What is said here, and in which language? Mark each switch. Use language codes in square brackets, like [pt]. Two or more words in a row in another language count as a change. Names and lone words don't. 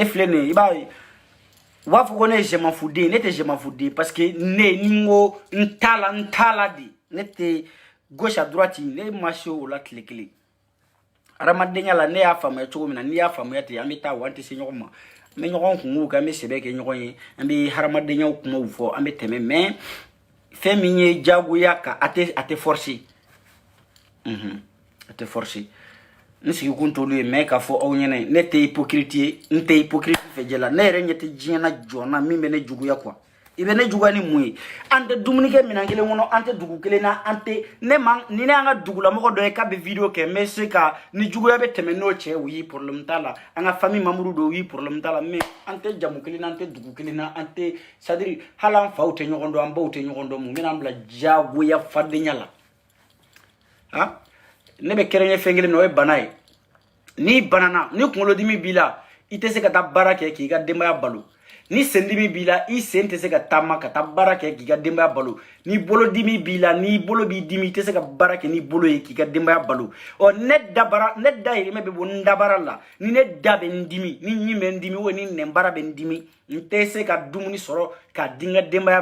[bm] filɛ nin ye i b'a ye u b'a fɔ ko ne ye jɛmafuden ne tɛ jɛmafuden [fr] parce que [bm] ne ni n ko n t'a la de ne tɛ [fr] gauche à droite [bm] ne ma se o la tile kelen hadamadenya la ne y'a faamuya cogo min na n'i y'a faamuya ten an bɛ taa wa an tɛ se ɲɔgɔn ma an bɛ ɲɔgɔn kungow kɛ an bɛ sɛbɛ kɛ ɲɔgɔn ye an bɛ hadamadenyaw kumaw fɔ an bɛ tɛmɛ mais fɛn min ye diyagoya ka a tɛ forcer a tɛ forcer n sigi kun t'olu ye mais k'a fɔ aw ɲɛna ne tɛ hypocrite ye n tɛ hypocrite fɛ jɛ la ne yɛrɛ ɲɛ tɛ diɲɛ na jɔn min bɛ ne juguya quoi i bɛ ne juguya ni mun ye an tɛ dumuni kɛ minɛn kelen kɔnɔ an tɛ dugu kelen na an tɛ ni ne y'an ka dugulamɔgɔ dɔ ye k'a bɛ vidéo kɛ n bɛ se ka ni juguya bɛ tɛmɛ n'o cɛ [fr] oui problème [bm] t'a la an ka [fr] famille membre [bm] dɔ [fr] oui problème [bm] t'a la mais an tɛ jamu kelen na an tɛ dugu kelen na an tɛ [fr] c'est à dire [bm] hali an faw tɛ ɲɔgɔn dɔn an baw tɛ ɲɔgɔn dɔn mun bɛ n'an bila diyagoya fadenya la han ne bɛ kɛrɛnkɛ fɛn kelen na o ye bana ye n'i banana ni kunkolodimi b'i la i tɛ se ka taa baara kɛ k'i ka denbaya balo ni sendimi b'i la i sen tɛ se ka taama ka taa baara kɛ k'i ka denbaya balo ni bolodimi b'i la ni bolo b'i dimi i tɛ se ka baara kɛ ni bolo ye k'i ka denbaya balo ɔ ne dahirimɛ bɛ bɔ n dabara la ni ne da bɛ n dimi ni ɲin bɛ n dimi ou ni nɛnbara bɛ n dimi n tɛ se ka dumuni sɔrɔ k'a di n ka denbaya